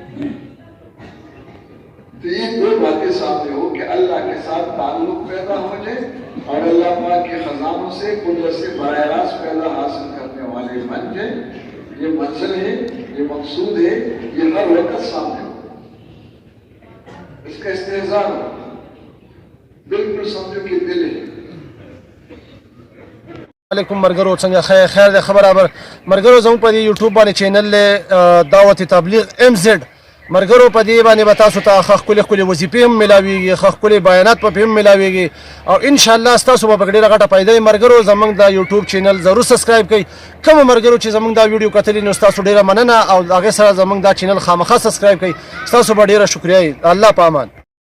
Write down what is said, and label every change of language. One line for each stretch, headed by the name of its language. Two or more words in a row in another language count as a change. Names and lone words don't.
Urdu: تو یہ دو باتیں سامنے ہو کہ اللہ کے ساتھ تعلق پیدا ہو جائے اور اللہ پاک کے خزانوں سے قدرت سے براہ راست پیدا حاصل کرنے والے بن جائے، یہ منزل ہے، یہ مقصود ہے، یہ ہر وقت سامنے ہو، اس کا استحضار ہو، بالکل سمجھو کہ دل ہے۔
Pashto: علیکم مرګرو څنګه خیر د خبره مرګرو زموږ په یوټیوب باندې چینل له دعوت تبلیغ MZ مرګرو په دې باندې به تاسو ته ښه ښکلې ښکلې وظیفې هم میلاویږي، ښه ښکلې بیانات په هم میلاویږي، او انشاءالله ستاسو به ډېره غټه فایده وي مرګرو زموږ د یوټیوب چینل ضرور سبسکرایب کړئ، کوم مرګرو چې زموږ دا ویډیو کتلي نو ستاسو ډېره مننه، او هغې سره زموږ دا چینل خامخا سبسکرایب کړئ، ستاسو به ډېره شکریه وي، الله په امان.